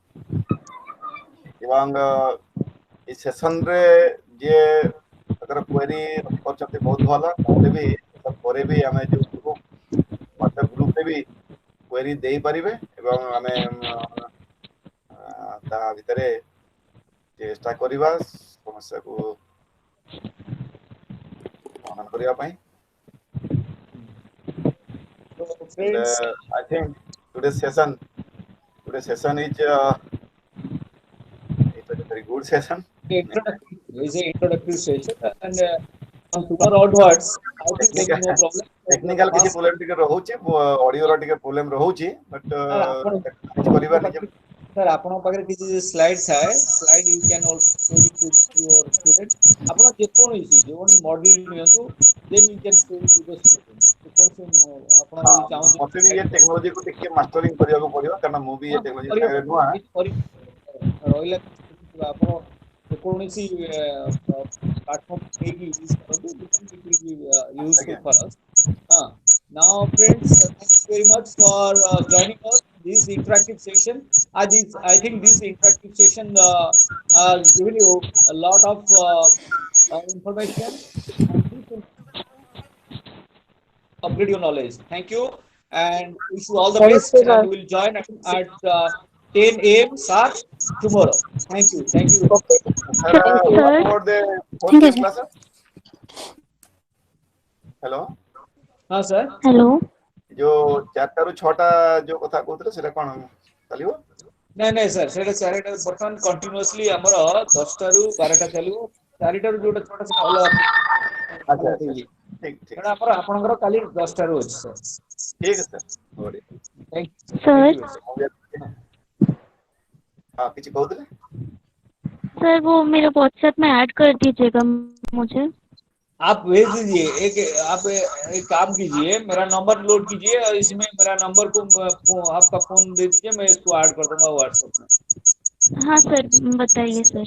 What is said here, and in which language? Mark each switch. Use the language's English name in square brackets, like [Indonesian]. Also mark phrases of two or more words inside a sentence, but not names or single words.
[Odia] ଏବଂ এই ସେସନରେ ଯିଏ ତାଙ୍କର କ୍ୱେରି ରଖିପାରୁଛନ୍ତି ବହୁତ ଭଲ, ନହେଲେ ବି ପରେ ବି ଆମେ ଯୋଉ ଗ୍ରୁପ WhatsApp ଗ୍ରୁପରେ ବି କ୍ୱେରି ଦେଇପାରିବେ ଏବଂ ଆମେ ତା ଭିତରେ ଚେଷ୍ଟା କରିବା ସମସ୍ୟାକୁ ସମାଧାନ କରିବା ପାଇଁ। [English] So, And friends, I think today's session is it was a very good session. is an introductory session, and from tomorrow onwards, I think there is no problem. [Odia] टेक्निकल କିଛି ପ୍ରୋବ୍ଲେମ ଟିକେ ରହୁଛି, ଅଡିଓର ଟିକେ ପ୍ରୋବ୍ଲେମ ରହୁଛି, ବଟ୍ ମ୍ୟାନେଜ କରିବା ନିଜେ। [English] Sir, [Odia] ଆପଣଙ୍କ ପାଖରେ କିଛି ସ୍ଲାଇଡ୍ ଥାଏ, ସ୍ଲାଇଡ୍ [English] you can also share it with your student. [Odia] ଆପଣ ଯେକୌଣସି ମଡେଲ ନିଅନ୍ତୁ, [English] then you can share it with the student. [Odia] ଯେକୌଣସି ଆପଣ ହଁ ଯଦି ଚାହୁଁଛନ୍ତି ମତେ ବି ଏ ଟେକ୍ନୋଲୋଜିକୁ ଟିକେ ମାଷ୍ଟରିଂ କରିବାକୁ ପଡିବ, କାରଣ ମୁଁ ବି ଏ ଟେକ୍ନୋଲୋଜି ସାଙ୍ଗରେ ନୂଆ। ରହିଲା ଆପଣ ଯେକୌଣସି ପ୍ଲାଟଫର୍ମ ନେଇକି ୟୁଜ କରନ୍ତୁ, [English] useful for us. Now, friends, thank you very much for joining us this interactive session. I think this interactive session given you a lot of information and this will upgrade your knowledge. Thank you and wish you all the Thank best. you, sir. And we'll join at 10 a.m. sharp tomorrow. Thank you. Thank you. Okay. Sir, Thank you. what about the fourth Thank you, class? [Hindi] हेलो हाँ सर हेलो [Odia] जो 4 ରୁ 6ଟା जो କଥା କହୁଥିଲେ ସେଟା କଣ ଚାଲିବ? ନାଇଁ ନାଇଁ ସାର୍ ସେଇଟା ଚାରିଟା ବର୍ତ୍ତମାନ କଣ୍ଟିନ୍ୟୁଅସଲି ଆମର 10ଟା ରୁ 12ଟା ଚାଲିବ 4ଟା ରୁ ଯୋଉଟା 6ଟା ସେଟା ଅଲଗା ଆଚ୍ଛା ଆଚ୍ଛା ଠିକ ଠିକ ସେଟା ଆପଣଙ୍କର କାଲି 10ଟା ରୁ ଅଛି ସାର୍ ଠିକ ଅଛି ସାର୍ ବଢିଆ। [Hindi] सर [Odia] हाँ କିଛି କହୁଥିଲେ? [Hindi] सर वो मेरे व्हाट्सएप में ऐड कर दीजिएगा मुझे। आप भेज दीजिए आप एक काम कीजिए मेरा नंबर लोड कीजिए और इसमें मेरा नंबर को आपका फोन दे दीजिए मैं इसको ऐड कर दूंगा व्हाट्सएप में। हाँ सर बताइए सर।